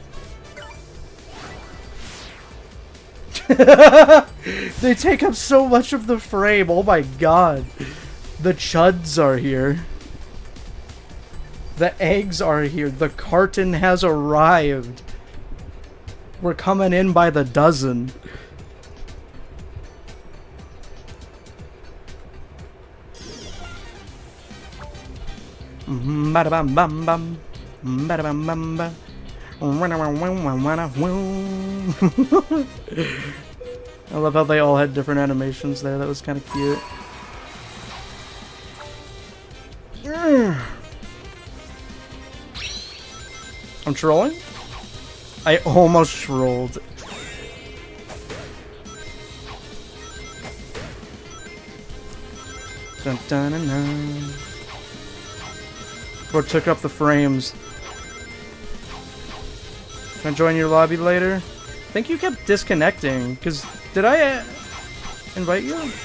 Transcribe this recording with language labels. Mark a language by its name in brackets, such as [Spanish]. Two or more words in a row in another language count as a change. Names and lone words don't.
[English] They take up so much of the frame. Oh my god. The chuds are here. The eggs are here. The carton has arrived. We're coming in by the dozen. Ba-da-bam bam bam. Ba-da-bam bam bam. I love how they all had different animations there. That was kind of cute. I'm trolling? I almost trolled. Dun, dun, dun, dun. Or took up the frames. Can I join your lobby later? I think you kept disconnecting, because did I invite you?